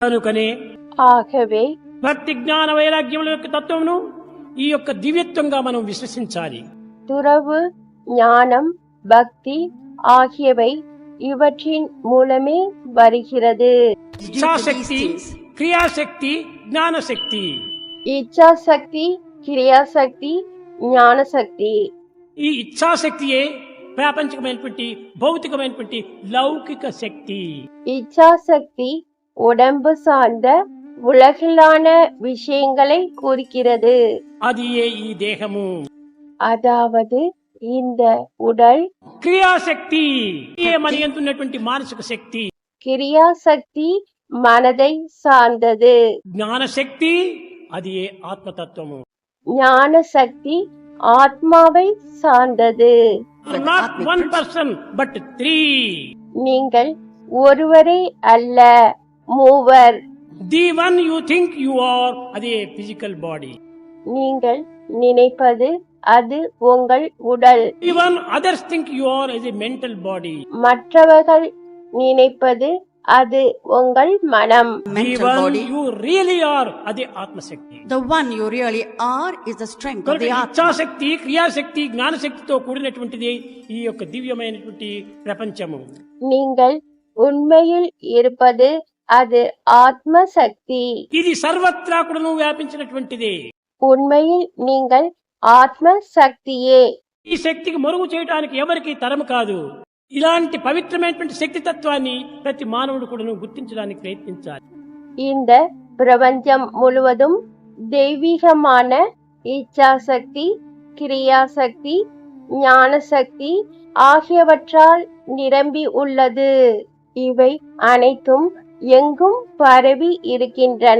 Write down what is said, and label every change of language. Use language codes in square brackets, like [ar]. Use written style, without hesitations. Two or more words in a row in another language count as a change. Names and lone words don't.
[te] కనుకనే [ta] ஆகவே [te] భక్తి జ్ఞాన వైరాగ్యముల యొక్క తత్వమును ఈ యొక్క దివ్యత్వంగా మనం విశ్వసించాలి. [ta] துறவு ஞானம் பக்தி ஆகியவை இவற்றின் மூலமே வருகிறது. [te] ఇచ్ఛాశక్తి క్రియాశక్తి జ్ఞానశక్తి. [ta] இச்சாசக்தி கிரியாசக்தி ஞானசக்தி. [te] ఈ ఇచ్ఛాశక్తియే ప్రాపంచికమైనటువంటి భౌతికమైనటువంటి లౌకిక శక్తి. [ta] இச்சாசக்தி உடம்பு சார்ந்த உலகிலான விஷயங்களை குறிக்கிறது. [te] అది ఈ దేహము. [ta] அதாவது இந்த உடல். [te] క్రియాశక్తి మనయంతున్నటువంటి మానసిక శక్తి. [ta] கிரியாசக்தி மனதை சார்ந்தது. [te] జ్ఞానశక్తి అది ఆత్మతత్వము. [ta] ஞான சக்தி ஆத்மாவை சார்ந்தது. [en] Not one person but 3. [ta] நீங்கள் ஒருவரே அல்ல, மூவர். [en] The one you think you are అది physical body. [ta] நீங்கள் நினைப்பது அது உங்கள் உடல். [en] The one others think you are as a mental body. [ta] மற்றவர்கள் நினைப்பது அது உங்கள் மனம். [en] The one you really are [te] అది ఆత్మశక్తి. [en] The one you really are is the strength of the Atma. [te] ఇచ్ఛాశక్తి క్రియాశక్తి జ్ఞానశక్తితో కూడినటువంటిది ఈ యొక్క దివ్యమైనటువంటి ప్రపంచము. [ta] நீங்கள் உண்மையில் இருப்பது அது ஆத்ம சக்தி. [te] ఇది సర్వత్రా కూడాను వ్యాపించినటువంటిది. [ta] உண்மையில் நீங்கள் ஆத்ம சக்தியே. [te] ఈ శక్తికి మరుగు చేయడానికి ఎవరికి తరం కాదు. ఇలాంటి పవిత్రమైనటువంటి శక్తి తత్వాన్ని ప్రతి మానవుడు కూడాను గుర్తించడానికి ప్రయత్నించాలి. [ta] இந்த பிரபஞ்சம் முழுவதும் தெய்வீகமான இச்சாசக்தி கிரியாசக்தி ஞானசக்தி ஆகியவற்றால் நிரம்பி உள்ளது. இவை அனைத்தும் எங்கும் பரவி இருக்கின்றன.